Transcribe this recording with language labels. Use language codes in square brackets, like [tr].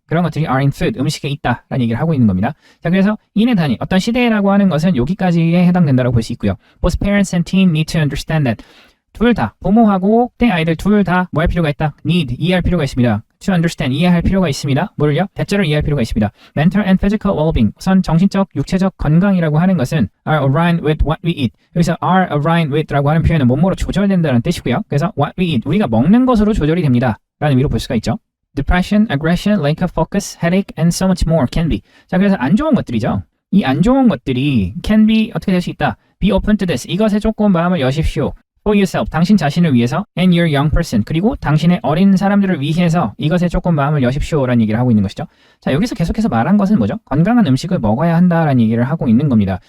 [ko] 그런 것들이 [en] are in food, [ko] 음식에 있다라는 얘기를 하고 있는 겁니다. 자, 그래서 인의 단위, 어떤 시대라고 하는 것은 여기까지에 해당된다고 볼 수 있고요. [en] Both parents and teen need to understand that [ko] 둘 다, 부모하고 때 아이들 둘 다 뭐 할 필요가 있다? need, 이해할 필요가 있습니다. to understand, 이해할 필요가 있습니다. 뭐를요? 대절을 이해할 필요가 있습니다. [en] mental and physical well-being, [ko] 우선 정신적, 육체적 건강이라고 하는 것은 [en] are aligned with what we eat. [ko] 여기서 are aligned with라고 하는 표현은 몸으로 조절된다는 뜻이고요. 그래서 [en] what we eat, [ko] 우리가 먹는 것으로 조절이 됩니다. 라는 의미로 볼 수가 있죠. [en] depression, aggression, lack of focus, headache, and so much more can be. [ko] 자, 그래서 안 좋은 것들이죠. 이 안 좋은 것들이 can be 어떻게 될 수 있다? [en] be open to this. [ko] 이것에 조금 마음을 여십시오. [en] for yourself, [ko] 당신 자신을 위해서 [en] and your young person, [ko] 그리고 당신의 어린 사람들을 위해서 이것에 조금 마음을 여십시오라는 얘기를 하고 있는 것이죠. 자, 여기서 계속해서 말한 것은 뭐죠? 건강한 음식을 먹어야 한다라는 얘기를 하고 있는 겁니다.